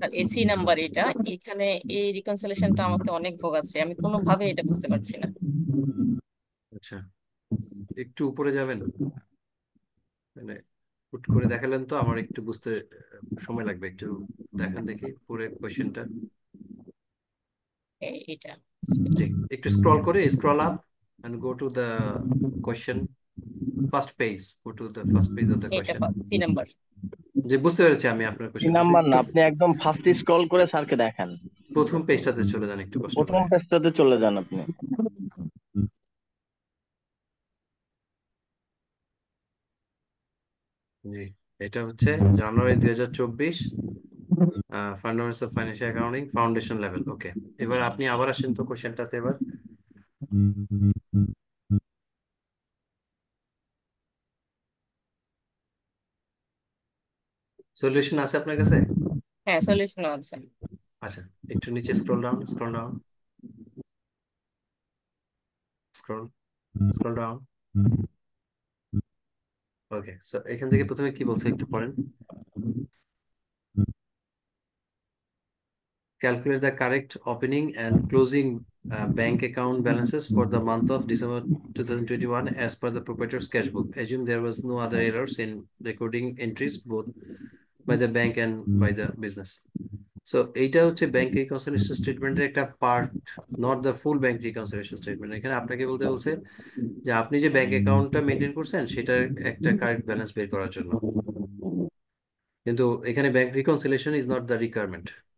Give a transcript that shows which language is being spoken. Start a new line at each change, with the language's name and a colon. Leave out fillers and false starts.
Bangla: AC number এটা, এখানে এই রিকনসিলেশনটা আমাকে অনেক ভোগাচ্ছে, আমি কোনোভাবে এটা বুঝতে পারছি না। আচ্ছা, একটু উপরে যাবেন, মানে হুট করে দেখালেন তো আমার একটু বুঝতে সময় লাগবে, একটু দেখান দেখি পুরো কোয়েশ্চেনটা। এটা জি, একটু স্ক্রল করে scroll up
English: and go to the question first page, go to the first page of the
Bangla: এটা
English: question.
Bangla: C number. যে বুঝতে পেরেছি আমি আপনার তিন কোয়েশ্চেন, কিন্তু নাম্বার না, একটু আপনি একদম ফার্স্ট স্ক্রল করে স্যারকে দেখান। প্রথম পেজটাতে চলে যান একটু কষ্ট প্রথম করে। পেজটাতে চলে যান আপনি। জি, এটা হচ্ছে জানুয়ারি 2024, fundamentals of financial accounting foundation level. ওকে, এবার আপনি আবার আসেন তো কোয়েশ্চেনটাতে। এবার সলিউশন আছে আপনার কাছে? হ্যাঁ, সলিউশন আছে। আচ্ছা, একটু নিচে scroll down, scroll down, scroll scroll down. ওকে, সো এখান থেকে প্রথমে কি বলছে একটু পড়েন।
English: Calculate the correct opening and closing bank account balances for the month of December 2021 as per the proprietor's cash book. Assume there was no other errors in recording entries both by the bank and by the business.
Bangla: So এইটা হচ্ছে bank reconciliation স্টেটমেন্টের একটা part, not the full bank reconciliation statement. এখানে আপনাকে বলতে বলছে যে আপনি যে ব্যাংক অ্যাকাউন্টটা মেনটেন করছেন সেটার একটা কারেক্ট ব্যালেন্স বের করার জন্য, কিন্তু এখানে bank reconciliation is not the requirement.